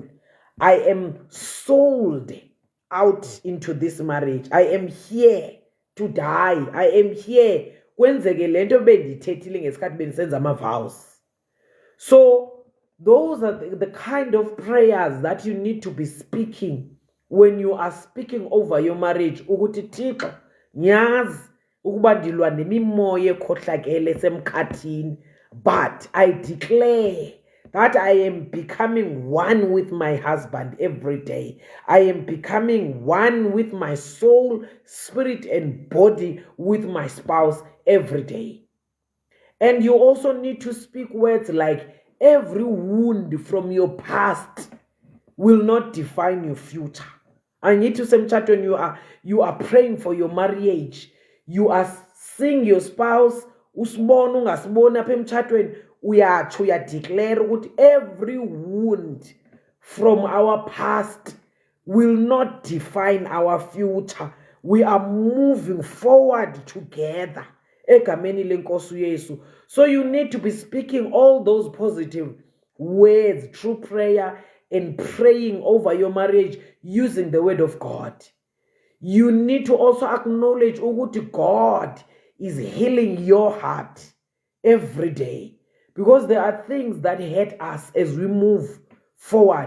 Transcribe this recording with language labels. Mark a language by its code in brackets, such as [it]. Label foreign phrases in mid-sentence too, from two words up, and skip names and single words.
[en] I am sold out into this marriage. I am here to die. I am here. So those are the kind of prayers that you need to be speaking when you are speaking over your marriage. [xh] Ukuthi Thixo, nyazi ukuba ndilwa nemimoya ekhohlakele semkhathini, [en] but I declare that I am becoming one with my husband every day. I am becoming one with my soul, spirit, and body with my spouse every day. And you also need to speak words like, every wound from your past will not define your future. I need to say, when you are praying for your marriage, you are seeing your spouse, [xh] usibona ungasibona apha emtshatweni, uyatsho uyadeclare ukuthi [en] every wound from our past will not define our future. We are moving forward together. [xh] Egameni lenkosi uYesu. [en] So you need to be speaking all those positive words through prayer and praying over your marriage using the word of God. You need to also acknowledge ukuthi God is healing your heart every day, because there are things that hurt us as we move forward.